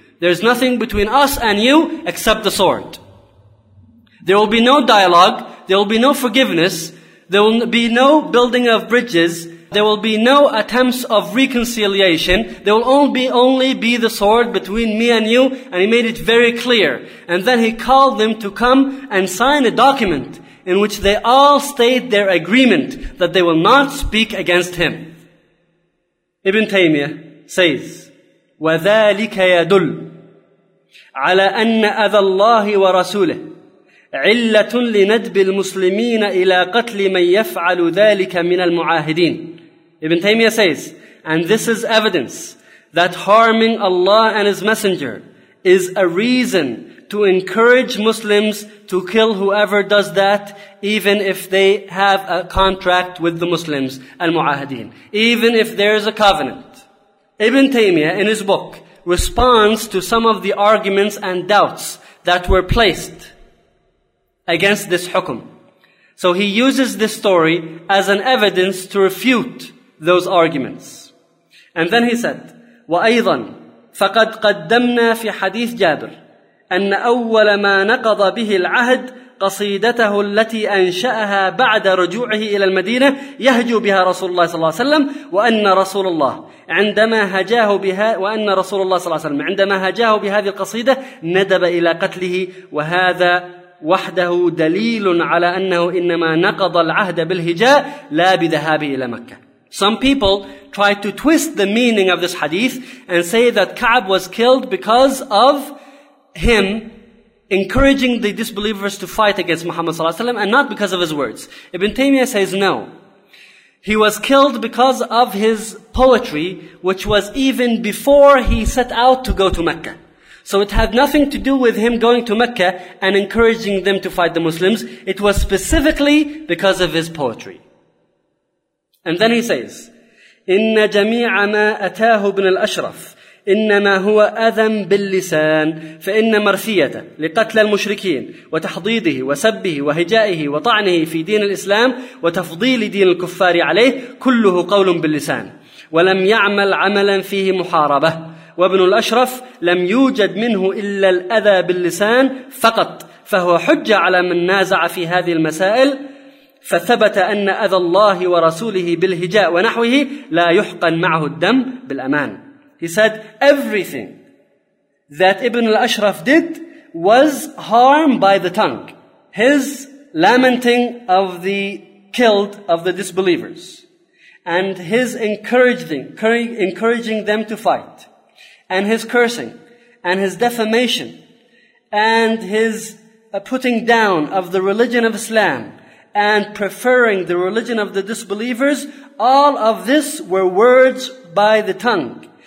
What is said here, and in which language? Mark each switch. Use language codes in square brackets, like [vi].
[en] There's nothing between us and you except the sword. There will be no dialogue, there will be no forgiveness, there will be no building of bridges, there will be no attempts of reconciliation, there will only be the sword between me and you, and he made it very clear. And then he called them to come and sign a document in which they all state their agreement that they will not speak against him. Ibn Taymiyyah says, [ar] وَذَلِكَ يَدُلْ عَلَىٰ أَنَّ أَذَى اللَّهِ وَرَسُولِهِ علة لندب المسلمين إلى قتل من يفعل ذلك من المعاهدين. [en] Ibn Taymiyyah says, and this is evidence that harming Allah and His Messenger is a reason to encourage Muslims to kill whoever does that, even if they have a contract with the Muslims, المعاهدين, even if there is a covenant. Ibn Taymiyyah, in his book, responds to some of the arguments and doubts that were placed against this hukum. So he uses this story as an evidence to refute those arguments. And then he said, [ar] وَأَيْضًا فَقَدْ قَدَّمْنَا فِي حَدِيثِ جَابِرِ أَنَّ أَوَّلَ مَا نَقَضَ بِهِ الْعَهْدِ قَصِيدَتَهُ الَّتِي أَنْشَأَهَا بَعْدَ رُجُوعِهِ إِلَى الْمَدِينَةِ يَهْجُو بِهَا رَسُولُ اللَّهِ صلى الله عليه وسلم وَأَنَّ رَسُولُ اللَّهِ عندما هجاه بها وأن رسول الله صلى الله عليه وسلم عندما هجاه بهذه القصيدة ندب إلى قتله وهذا وحده دليل على أنه إنما نقض العهد بالهجاء لا بذهابه إلى مكة. [en] Some people try to twist the meaning of this hadith and say that Ka'b was killed because of him encouraging the disbelievers to fight against Muhammad صلى الله عليه وسلم and not because of his words. Ibn Taymiyyah says no. He was killed because of his poetry, which was even before he set out to go to Mecca. So it had nothing to do with him going to Mecca and encouraging them to fight the Muslims. It was specifically because of his poetry. And then he says, [ar] إِنَّ جَمِيعَ مَا أَتَاهُ بْنَ الْأَشْرَفِ إِنَّمَا هُوَ أَذَمْ بِاللِّسَانِ فَإِنَّ مَرْثِيَةَ لِقَتْلَ الْمُشْرِكِينَ وَتَحْضِيدِهِ وَسَبِّهِ وَهِجَائِهِ وَطَعْنِهِ فِي دِينِ الْإِسْلَامِ وَتَفْضِيلِ دِينِ الْكُفَّارِ عَلَيْهِ كُلُّهُ قَوْلٌ بِاللِّسَانِ وَلَمْ يَعْمَلْ عَمَلًا فِيهِ مُحَارَبَةً وابن الأشرف لم يوجد منه إلا الأذى باللسان فقط فهو حجة على من نازع في هذه المسائل فثبت أن أذى الله ورسوله بالهجاء ونحوه لا يحقن معه الدم بالأمان. [en] He said everything that Ibn al-Ashraf did was harmed by the tongue. His lamenting of the killed of the disbelievers and his encouraging them to fight, and his cursing, and his defamation, and his putting down of the religion of Islam, and preferring the religion of the disbelievers, all of this were words by the tongue.